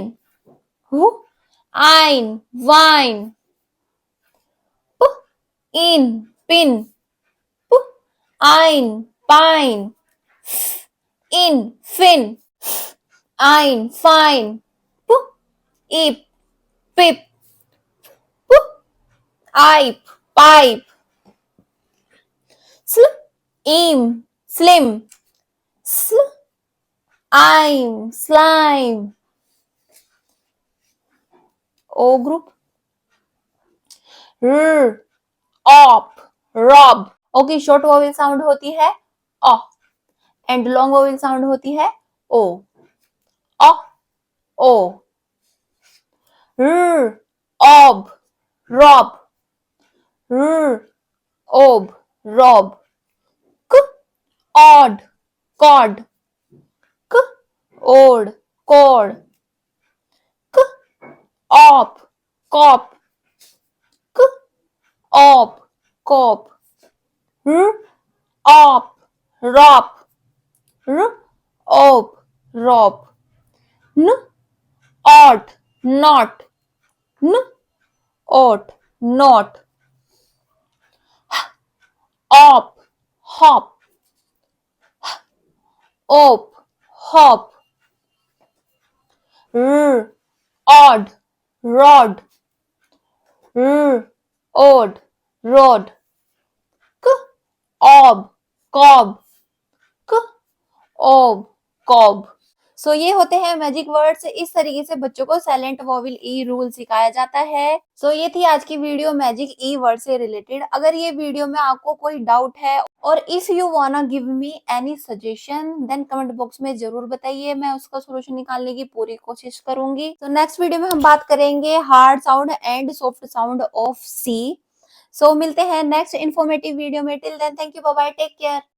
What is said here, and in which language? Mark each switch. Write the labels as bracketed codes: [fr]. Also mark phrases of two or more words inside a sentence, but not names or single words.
[en] w, ein, wine, p, in, pin, p, ein, pine, f, in, fin, ein, fine, p, ip, pip, p, ipe, pipe, sl, im, slim, sl, I'm, slime। O ग्रुप। r, op, rob। [hi] ओ की [en] short vowel sound [hi] होती है ओ [en] and long vowel sound [hi] होती है ओ ओ। [en] r, ob, rob, r, ob, rob, k, odd, cod, k, odd, cord, k, op, cop, k, op, cop, r, op, rop, r, op, rop, n, ought, not, n, ought, not, op, hop, op, hop, r, odd, rod, r, odd, rod, k, ob, cob, k, ob, cob। [hi] सो ये होते हैं [en] magic words. [hi] इस तरीके से बच्चों को [en] silent vowel e rule [hi] सिखाया जाता है। सो ये थी आज की वीडियो [en] magic e word [hi] से रिलेटेड। अगर ये वीडियो में आपको कोई डाउट है और [en] if you wanna give me any suggestion then comment box [hi] में जरूर बताइए, मैं उसका सोल्यूशन निकालने की पूरी कोशिश करूंगी। तो [en] next video [hi] में हम बात करेंगे [en] hard sound and soft sound of C. [hi] सो मिलते हैं [en] next informative video [hi] में। [en] till then thank you, bye bye, take care.